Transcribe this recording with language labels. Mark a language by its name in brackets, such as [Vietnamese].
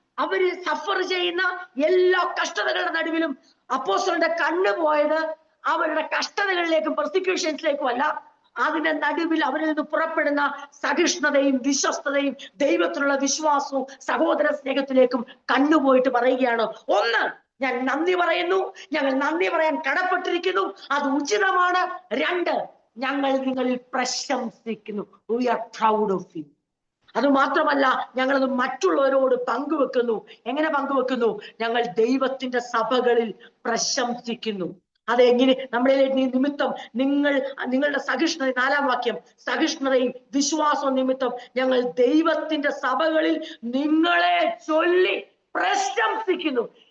[Malayalam] അവര് സഫർ ചെയ്യുന്ന എല്ലാ കഷ്ടതകളുടെ നടുവിലും അപ്പോസ്തലന്റെ കണ്ണ് പോയത് അവരുടെ കഷ്ടതകളിലേക്കും പെർസിക്യൂഷൻസിലേക്കും അല്ല, അതിന്റെ നടുവിൽ അവരിൽ നിന്ന് പുറപ്പെടുന്ന സഹിഷ്ണുതയും വിശ്വസ്തതയും ദൈവത്തിലുള്ള വിശ്വാസവും സഹോദര സ്നേഹത്തിലേക്കും കണ്ണുപോയിട്ട് പറയുകയാണ്, ഒന്ന്, ഞാൻ നന്ദി പറയുന്നു, ഞങ്ങൾ നന്ദി പറയാൻ കടപ്പെട്ടിരിക്കുന്നു, അത് ഉചിതമാണ്. രണ്ട്, ഞങ്ങൾ നിങ്ങളിൽ പ്രശംസിക്കുന്നു, [English] we are proud of you. [Malayalam] അത് മാത്രമല്ല, ഞങ്ങളത് മറ്റുള്ളവരോട് പങ്കുവെക്കുന്നു. എങ്ങനെ പങ്കുവെക്കുന്നു? ഞങ്ങൾ ദൈവത്തിന്റെ സഭകളിൽ പ്രശംസിക്കുന്നു. അതെങ്ങനെ? നമ്മളെ നിമിത്തം നിങ്ങളുടെ സഹിഷ്ണുത, 4-ാം വാക്യം, സഹിഷ്ണുതയും വിശ്വാസവും നിമിത്തം ഞങ്ങൾ ദൈവത്തിന്റെ സഭകളിൽ നിങ്ങളെ ചൊല്ലി പ്രശംസിക്കുന്നു.